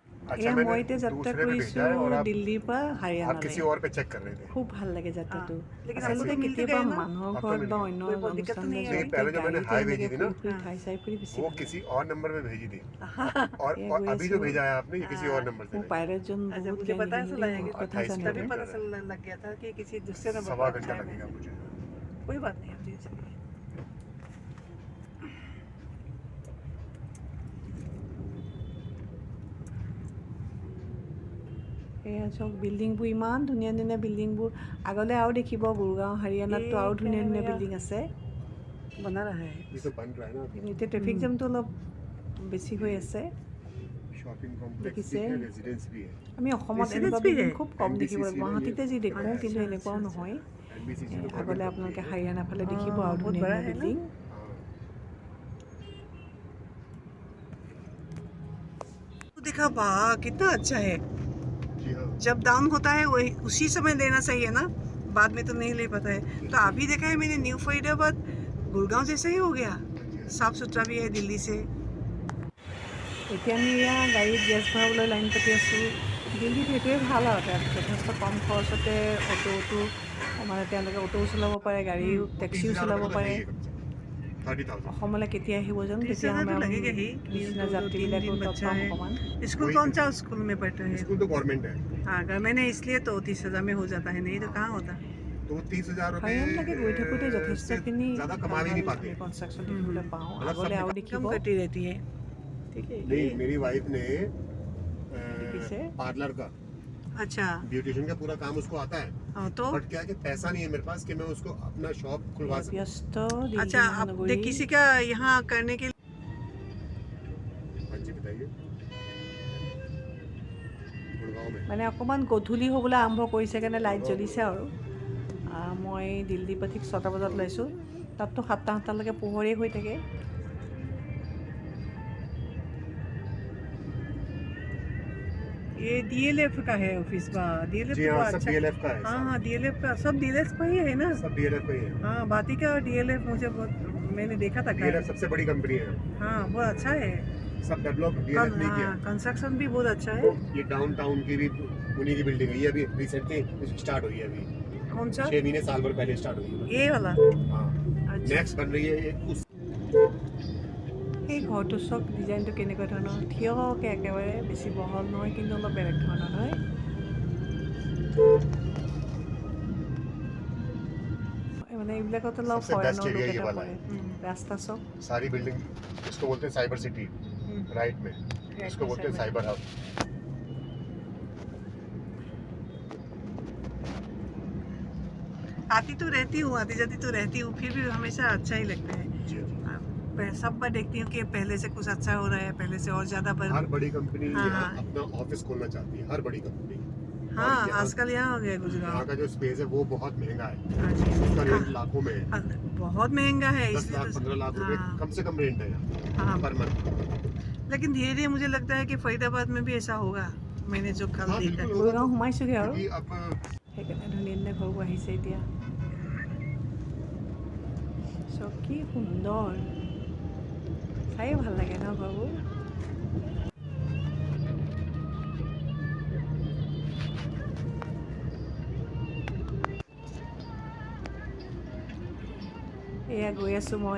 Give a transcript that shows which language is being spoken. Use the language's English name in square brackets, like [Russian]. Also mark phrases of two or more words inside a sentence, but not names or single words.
[Hindi] अच्छा [Assamese] মই [Hindi] मैंने [Assamese] এতিয়া যাত্ৰা [Hindi] दूसरे पे भेजा है और [Assamese] কৰিছোঁ [Hindi] आप [Assamese] দিল্লীৰ পৰা [Hindi] किसी [Assamese] হাৰিয়ানালৈ। [Hindi] और पे चेक कर रहे थे। [Assamese] খুব ভাল লাগে যাত্ৰাটো। [Hindi] लेकिन अब [Assamese] আচলতে [Hindi] तो मिल तो [Assamese] কেতিয়াবা [Hindi] गए ना। [Assamese] মানুহৰ [Hindi] अब तो [Assamese] ঘৰত [Hindi] मिल [Assamese] বা [Hindi] गए। [Assamese] অন্য [Hindi] कोई दिक्कत तो [Assamese] অনুষ্ঠানলৈ [Hindi] नहीं नहीं, आई। [Assamese] যোৱাতকৈ [Hindi] पहले जो मैंने [Assamese] গাড়ীতে [Hindi] हाई [Assamese] এনেকৈ [Hindi] भेजी थी ना, [Assamese] ফুৰি ফুৰি চাই ফুৰি বেছি [Hindi] वो [Assamese] ভাল [Hindi] किसी [Assamese] লাগে। [Hindi] और नंबर पे भेजी थी। [Assamese] এয়া [Hindi] और [Assamese] গৈ [Hindi] अभी जो [Assamese] আছোঁ। [Hindi] भेजा है आपने ये किसी और नंबर से [Assamese] মোৰ [Hindi] भेजा है। [Assamese] পাইলটজন [Hindi] अच्छा [Assamese] বহুত [Hindi] मुझे [Assamese] জ্ঞानी [Hindi] पता [Assamese] কিন্তু [Hindi] चला [Assamese] দেই [Hindi] है कि [Assamese] বহুত কথা 28 জানে [Hindi] तभी [Assamese] তেওঁ। [Hindi] पता चल लग गया था कि किसी दूसरे नंबर सवा पर घंटा है। लगेगा मुझे। कोई बात नहीं होती चलिए। [Assamese] এয়া চাওক বিল্ডিংবোৰ ইমান ধুনীয়া ধুনীয়া বিল্ডিংবোৰ। আগলৈ আৰু দেখিব গুৰগাঁও হাৰিয়ানাততো আৰু [Hindi] ये क्या [Assamese] ধুনীয়া [Hindi] है [Assamese] ধুনীয়া [Hindi] भैया? [Assamese] বিল্ডিং আছে। [Hindi] बना रहा है ये तो बन रहा है ना अभी। [Assamese] কিন্তু এতিয়া ট্ৰেফিক জামটো অলপ বেছি হৈ আছে। [English] shopping complex [Hindi] भी [Assamese] দেখিছে [Hindi] है, रेजिडेंस भी है। [Assamese] আমি অসমত [Hindi] Residence [Assamese] এনেকুৱা [Hindi] भी [Assamese] বিল্ডিং [Hindi] है? [Assamese] খুব কম দেখিব [Hindi] NBCC [Assamese] গুৱাহাটীতে যি দেখোঁ [Hindi] है। [Assamese] কিন্তু [Hindi] अच्छा, [Assamese] এনেকুৱাও [Hindi] अच्छा, [Assamese] নহয়। [Hindi] एनबीसीसी तो [Assamese] আগলৈ [Hindi] गवर्नमेंट [Assamese] আপোনালোকে [Hindi] कंपनी है। [Assamese] হাৰিয়ানা ফালে দেখিব আৰু [Hindi] बहुत [Assamese] ধুনীয়া [Hindi] बड़ा [Assamese] ধুনীয়া [Hindi] है ना। [Assamese] বিল্ডিং। [Hindi] हाँ। तो देखा वाह कितना अच्छा है। जी हाँ। जब डाउन होता है वही उसी समय लेना चाहिए ना, बाद में तो नहीं ले पाता है। तो अभी देखा है मैंने न्यू फरीदाबाद गुड़गांव जैसा ही हो गया, साफ सुथरा भी है दिल्ली से। [Assamese] এতিয়া আমি এয়া গাড়ীত গেছ ভৰাবলৈ লাইন পাতি আছোঁ। দিল্লীত সেইটোৱে ভাল আৰু তাত যথেষ্ট কম খৰচতে অ'টো মানে তেওঁলোকে অ'টোও চলাব পাৰে, গাড়ীও টেক্সিও চলাব পাৰে। 30,000। অসমলৈ কেতিয়া আহিব জানো, 30,000 তেতিয়া [Hindi] तो [Assamese] আমাৰ [Hindi] लगेगा ही। [Assamese] নিচিনা 3 যাত্ৰীবিলাকো [Hindi] दिन [Assamese] তৎ [Hindi] बच्चा [Assamese] পাম [Hindi] है। [Assamese] অকণমান। [Hindi] स्कूल वही कौन तो। सा स्कूल में पढ़ता है? स्कूल तो गवर्नमेंट है। हाँ मैंने इसलिए तो 30,000 में हो जाता है, नहीं तो कहाँ होता। तो वो 30,000 [Assamese] হাৰিয়ানালৈকে গৈ থাকোঁতে [Hindi] रुपए से [Assamese] যথেষ্টখিনি [Hindi] ज्यादा कमा भी नहीं पाते। [Assamese] কনষ্ট্ৰাকশ্যন দেখিবলৈ পাওঁ। [Hindi] मतलब सब [Assamese] আগলৈ আৰু [Hindi] निकाल- [Assamese] দেখিব। [Hindi] कम कटी रहती है। ठीक है नहीं, ये मेरी वाइफ ने किसे? पार्लर का अच्छा। ब्यूटिशियन का पूरा काम उसको आता है। हाँ तो बट क्या है कि पैसा नहीं है मेरे पास कि मैं उसको अपना शॉप खुलवा सकूं। [Assamese] ব্যস্ত [Hindi] अच्छा [Assamese] দিল্লী [Hindi] अब [Assamese] মহানগৰী। [Hindi] देख किसी का यहाँ करने के लिए हाँ जी बताइए। गुड़गांव में। [Assamese] মানে অকণমান গধূলি হ'বলৈ আৰম্ভ কৰিছে কাৰণে লাইট জ্বলিছে আৰু। মই দিল্লীৰ পৰা ঠিক 6টা বজাত ওলাইছোঁ। তাততো 7টা-8টালৈকে পোহৰেই হৈ থাকে। [Hindi] ये डीएलएफ का है ऑफिस बा। डीएलएफ जी तो हाँ, अच्छा। सब डीएलएफ का है। हाँ हाँ डीएलएफ का सब डीएलएफ का ही है ना। सब डीएलएफ का ही है। हाँ बाती का डीएलएफ मुझे बहुत मैंने देखा था डीएलएफ सबसे बड़ी कंपनी है। हाँ बहुत अच्छा है। सब डेवलप डीएलएफ ने किया। कंस्ट्रक्शन भी बहुत अच्छा है। ये डाउनटाउन की भी उन्हीं की बिल्डिंग है। ये अभी [English] recently start [Hindi] हुई है। अभी कौन सा? 6 महीने साल भर पहले स्टार्ट हुई है। ये वाला। हाँ अच्छा। नेक्स्ट बन रही है उस সেই ঘৰটো চাওক ডিজাইনটো কেনেকুৱা ধৰণৰ। থিয়কৈ একেবাৰে বেছি বহল নহয় কিন্তু অলপ বেলেগ ধৰণৰ হয়। মানে এইবিলাকত অলপ सबसे बेस्ट ফৰেনৰ লুক एरिया ये এটা वाला পৰে। है। ৰাস্তা চাওক। सारी बिल्डिंग इसको बोलते हैं साइबर सिटी राइट में। इसको बोलते हैं साइबर हब। आती तो रहती हूँ, आती जाती तो रहती हूँ, फिर भी हमेशा अच्छा ही लगता है। जी सब बार देखती हूँ कि पहले से कुछ अच्छा हो रहा है, पहले से और ज्यादा हर बड़ी कंपनी हाँ, यहाँ हाँ। अपना ऑफिस खोलना चाहती है। हर बड़ी कंपनी। हाँ और यहाँ- आजकल यहाँ हो गया यहाँ गुजरात। का जो स्पेस है वो बहुत महंगा है। अच्छा। उसका रेट हाँ, लाखों में है। बहुत महंगा है 10 इसलिए लाख तो- 15 लाख रुपए हाँ, कम से कम रेंट है यहाँ हाँ। [English] per month. [Hindi] लेकिन धीरे धीरे मुझे लगता है कि फरीदाबाद में भी ऐसा होगा। मैंने जो कल हाँ, देखा। बिल्कुल होगा। [Assamese] গুৰগাঁও সোমাইছোগৈ আৰু। [Hindi] क्योंकि अब [Assamese] সেইকাৰণে ধুনীয়া ধুনীয়া ঘৰবোৰ আহিছে এতিয়া। চব কি সুন্দৰ। চায়ে ভাল লাগে ন ঘৰবোৰ। এয়া গৈ আছোঁ মই।